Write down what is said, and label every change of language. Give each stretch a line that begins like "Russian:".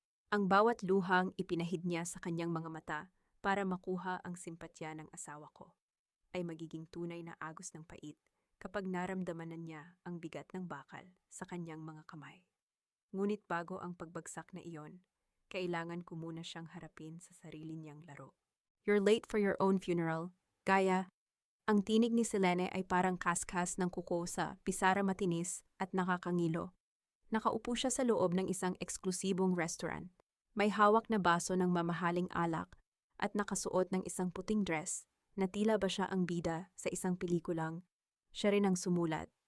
Filipino: Ang bawat luhang ipinahid niya sa kanyang mga mata para makuha ang simpatya ng asawa ko ay magiging tunay na agos ng pait kapag naramdaman na niya ang bigat ng bakal sa kanyang mga kamay. Ngunit bago ang pagbagsak na iyon, kailangan ko muna siyang harapin sa sarili niyang laro.
English: You're late for your own funeral, Gaya.
Filipino: Ang tinig ni Selene ay parang kaskas ng kuko sa pisara matinis at nakakangilo. Nakaupo siya sa loob ng isang eksklusibong restaurant. May hawak na baso ng mamahaling alak at nakasuot ng isang puting dress na tila ba siya ang bida sa isang pelikulang. Siya rin ang sumulat.